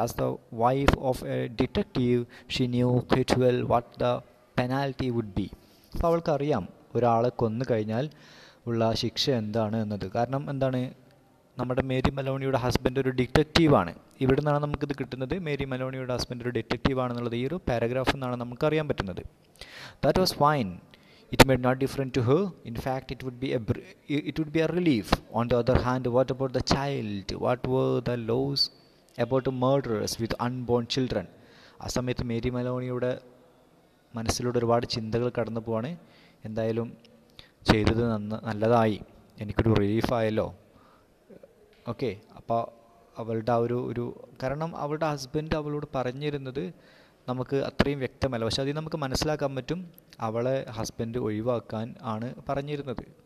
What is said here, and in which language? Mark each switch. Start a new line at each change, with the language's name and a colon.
English: As the wife of a detective she knew quite well what the penalty would be.
Malayalam: അപ്പോൾ അവൾക്കറിയാം ഒരാളെ കൊന്നു കഴിഞ്ഞാൽ ഉള്ള ശിക്ഷ എന്താണ് എന്നത്. കാരണം എന്താണ്, നമ്മുടെ മേരി മലോണിയുടെ ഹസ്ബൻഡ് ഒരു ഡിറ്റക്റ്റീവാണ്. ഇവിടെ നിന്നാണ് നമുക്കിത് കിട്ടുന്നത്. മേരി മലോണിയുടെ ഹസ്ബൻഡ് ഒരു ഡിറ്റക്റ്റീവ് ആണെന്നുള്ളത് ഈ ഒരു പാരഗ്രാഫിൽ നിന്നാണ് നമുക്കറിയാൻ പറ്റുന്നത്.
English: That was fine. It made not different to her. In fact, it would be a relief. On the other hand, what about the child? What were the laws about murderers with unborn children?
Malayalam: ആ സമയത്ത് Mary മലോണിയുടെ മനസ്സിലൂടെ ഒരുപാട് ചിന്തകൾ കടന്നു പോവാണ്. എന്തായാലും ചെയ്തത് നല്ലതായി, എനിക്കൊരു റിലീഫായല്ലോ. ഓക്കെ, അപ്പോൾ അവളുടെ ആ ഒരു കാരണം അവളുടെ ഹസ്ബൻഡ് അവളോട് പറഞ്ഞിരുന്നത് നമുക്ക് അത്രയും വ്യക്തമല്ല, പക്ഷെ അതിൽ നമുക്ക് മനസ്സിലാക്കാൻ പറ്റും അവളെ ഹസ്ബൻഡ് ഒഴിവാക്കാൻ ആണ് പറഞ്ഞിരുന്നത്.